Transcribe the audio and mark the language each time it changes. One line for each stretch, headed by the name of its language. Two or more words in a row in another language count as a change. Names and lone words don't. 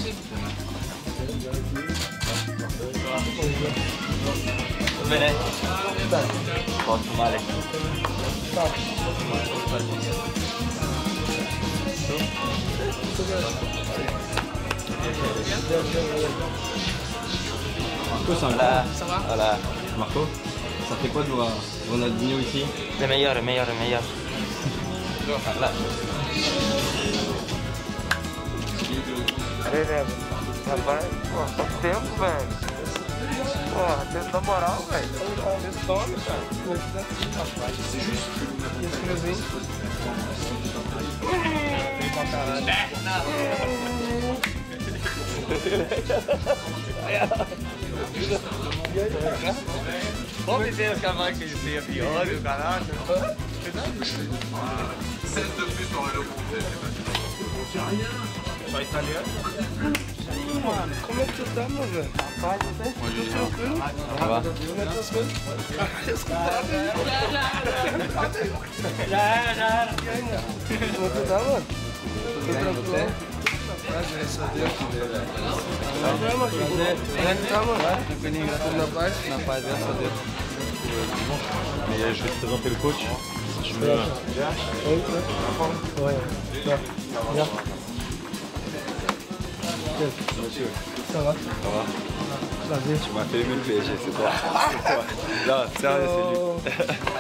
Portuguese: Tudo bem, né? Tá. Posso tomar aqui? Tá.
French: Marco, c'est un Voilà, grand. ça va? Voilà. Marco, ça fait quoi de voir Ronaldinho ici? Le meilleur, le meilleur, le meilleur. Voilà. Allez,
Portuguese: rapaz, pô, faz tempo, velho. Porra, na moral, velho. Você some, cara. Rapaz, isso é justo. Esse presente. Tem pra caralho. Vamos dizer que a máquina de ser pior, o caralho.
French: 16 de plus dans le groupe.
Portuguese: Só italiano? Mano, como é que tu tá, meu velho? Rapaz, você? Tudo tranquilo?
French: Ça va?
Portuguese: Como é que tá as coisas? Já. Como é que tu tá, mano? Tudo tranquilo? Prazer, só Deus. Prazer, mano. Prazer. Como é que tá, mano? Tranquilinho, graças a Tudo Deus. na paz? Na paz, graças a Deus.
French: Et je vais te présenter le coach. Si tu veux. Ouais. Bien. Ça va?
Portuguese: Prazer.
French: Tu m'as fait aimer le PSG, c'est toi. Non, sérieux, c'est lui.